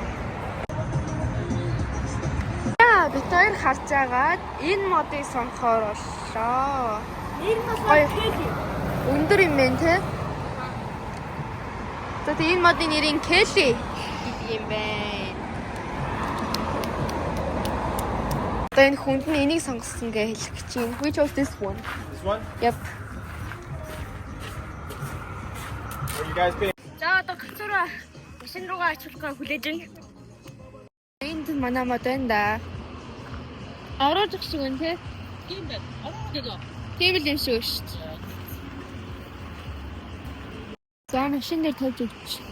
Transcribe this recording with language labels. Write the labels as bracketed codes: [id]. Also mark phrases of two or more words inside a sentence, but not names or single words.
[mn] Бид хоёр харж агаад энэ модыг сонгохоор боллоо. Энэ болохоор Kelly. Өндөр юм байна те. За тэгээ энэ модын нэрийн Kelly гэдэг юм байна. Одоо энэ хүнд нь энийг сонгосон гэж хэлэх гэж байна. [en] Which was this one? This one? Yep. What you guys paying? [mn] За одоо гацуура машин руугаа ачуулахаа хүлээж байна. Энд манай мод байна да. Ороод их шиг байна те. Тийм байна. Ороод. Тийм л юм шиг шүү дээ. За машин дээр тавьж өгч.